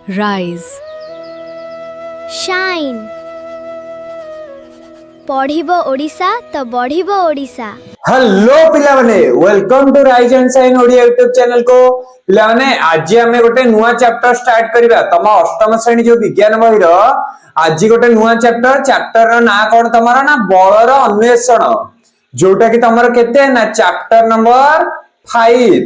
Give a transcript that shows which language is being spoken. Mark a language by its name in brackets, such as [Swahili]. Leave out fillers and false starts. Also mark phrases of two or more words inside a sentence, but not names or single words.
[English] rise, shine. [Odia] ପଢ଼ିବ ଓଡ଼ିଶା ତ ବଢ଼ିବ ଓଡ଼ିଶା। [English] हेलो [Odia] ପିଲା ମାନେ [English] welcome to Rise and Shine Odia YouTube channel को। [Odia] ପିଲା ମାନେ ଆଜି ଆମେ ଗୋଟେ ନୂଆ ଚାପ୍ଟର ଷ୍ଟାର୍ଟ କରିବା। ତମ ଅଷ୍ଟମ ଶ୍ରେଣୀ ର ବିଜ୍ଞାନ ବହି ରୁ ଆଜି ଗୋଟେ ନୂଆ ଚାପ୍ଟର ର ନା କଣ ତମର ନା ବଳର ଅନ୍ୱେଷଣ, ଯେଉଁଟା କି ତମର କେତେ ନା ଚାପ୍ଟର ନମ୍ବର 5।